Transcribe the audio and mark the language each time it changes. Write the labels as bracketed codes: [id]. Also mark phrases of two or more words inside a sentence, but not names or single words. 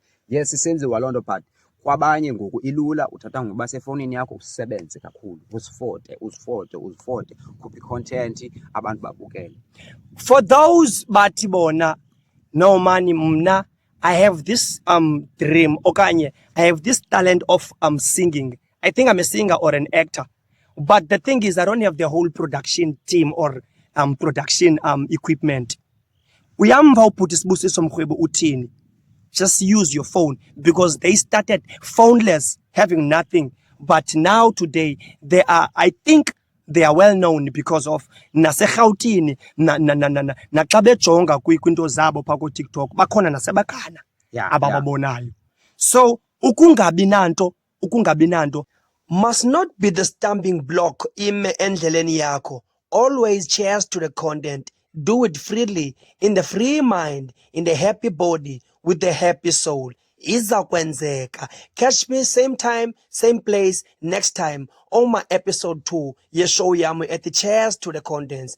[xh] Yes, isenziwa loo nto but kwabanye ngoku ilula, uthatha ngoba sefowunini yakho usebenze kakhulu, uzifote, khuphe content abantu babukele. [en] For those [xh] bathi bona [en] no money mna I have this dream okanye I have this talent of singing. I think I'm a singer or an actor. But the thing is I don't have the whole production team or production equipment. [xh] Uyamva uPhuthi Sibusiso Mrhwebo uthini? [en] Just use your phone, because they started phoneless, having nothing. But now today they are, I think they are well known because of [xh] naseGauteng naxa bejonga kwinto zabo pha ku TikTok bakhona nasebakhana abababonayo. [en] So [xh] ukungabi nanto [en] must not be the stumbling block [xh] ime endleleni yakho. [en] Always cheers to the content. Do it freely, in the free mind, in the happy body, with the happy soul. [xh] izakwenzeka. [en] Catch me same time, same place next time on my episode 2 ye show yami at the Cheers to the Contents.